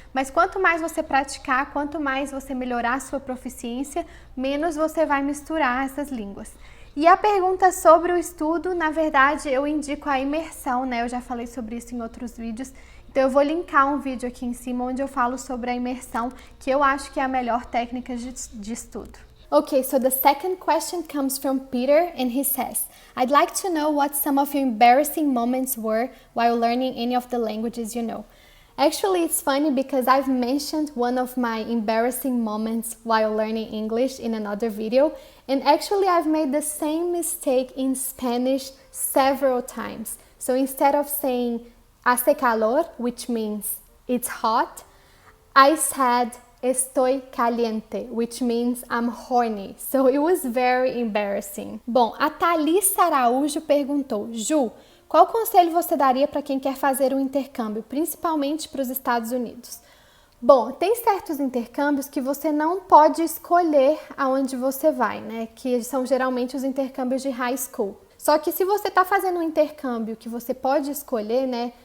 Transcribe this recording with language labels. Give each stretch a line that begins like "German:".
Portuguese: Mas quanto mais você praticar, quanto mais você melhorar a sua proficiência, menos você vai misturar essas línguas. E a pergunta sobre o estudo, na verdade, eu indico a imersão, né? Eu já falei sobre isso em outros vídeos. Então eu vou linkar um vídeo aqui em cima onde eu falo sobre a imersão, que eu acho que é a melhor técnica de estudo.
English: Okay, so the second question comes from Peter and he says, I'd like to know what some of your embarrassing moments were while learning any of the languages you know. Actually, it's funny because I've mentioned one of my embarrassing moments while learning English in another video, and actually I've made the same mistake in Spanish several times. So instead of saying
Spanish: hace calor,
English: which means it's hot, I said
Spanish: estoy caliente,
English: which means I'm horny. So it was very embarrassing.
Portuguese: Bom, a Thalissa Araújo perguntou: Ju, qual conselho você daria para quem quer fazer um intercâmbio, principalmente para os Estados Unidos? Bom, tem certos intercâmbios que você não pode escolher aonde você vai, né? Que são geralmente os intercâmbios de high school. Só que se você está fazendo um intercâmbio que você pode escolher, né?